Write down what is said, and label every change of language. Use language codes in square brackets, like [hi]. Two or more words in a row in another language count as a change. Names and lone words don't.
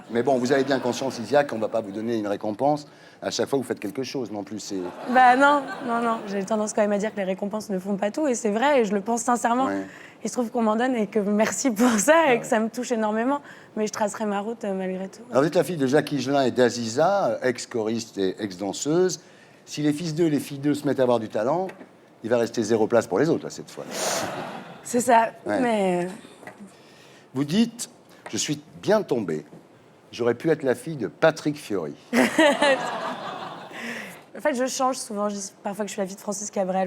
[fr] Mais bon, vous avez bien conscience, Isia, qu'on ne va pas vous donner une récompense à chaque fois que vous faites quelque chose non plus. C'est... Bah non. J'ai tendance quand même à dire que les récompenses ne font pas tout et c'est vrai et je le pense sincèrement. Ouais. Il se trouve qu'on m'en donne et que merci pour ça et que ça me touche énormément. Mais je tracerai ma route malgré tout. Alors vous êtes la fille de Jacques Higelin et d'Aziza, ex-choriste et ex-danseuse. Si les fils d'eux et les filles d'eux se mettent à avoir du talent, il va rester 0 place pour les autres, là, cette fois. C'est ça, Ouais. mais... Vous dites, je suis bien tombée. J'aurais pu être la fille de Patrick Fiori. En fait, je change souvent. Je dis parfois que je suis la fille de Francis Cabrel.